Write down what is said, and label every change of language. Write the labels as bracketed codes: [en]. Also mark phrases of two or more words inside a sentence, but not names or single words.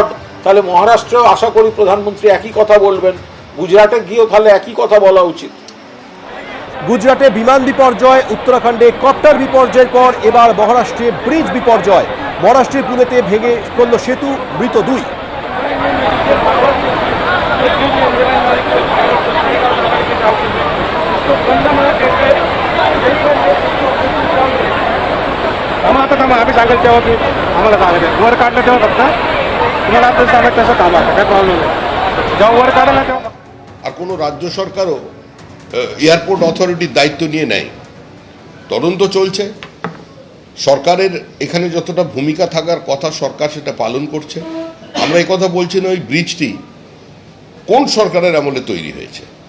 [bn] তাহলে মহারাষ্ট্রেও আশা করি প্রধানমন্ত্রী একই কথা বলবেন, গুজরাটে গিয়েও তাহলে একই কথা বলা উচিত। গুজরাটে বিমান বিপর্যয়, উত্তরাখণ্ডে কপ্টার বিপর্যয়ের পর এবার মহারাষ্ট্রে ব্রিজ বিপর্যয়। মহারাষ্ট্রের পুনেতে ভেঙে পড়ল সেতু, মৃত 2। [mr] आम्ही सांगेल तेव्हा की आम्हाला सांगायचं वर काढलं तेव्हा फक्त तुम्हाला आपल्याला सांगायचं तसं थांबा, काय प्रॉब्लेम नाही, जेव्हा वर काढलं तेव्हा। [bn] আর কোনো রাজ্য সরকারও এয়ারপোর্ট অথরিটির দায়িত্ব নিয়ে নেয়, তদন্ত চলছে। সরকারের এখানে যতটা ভূমিকা থাকার কথা সরকার সেটা পালন করছে। আমরা এই কথা বলছি না ওই ব্রিজটি কোন সরকারের আমলে তৈরি হয়েছে।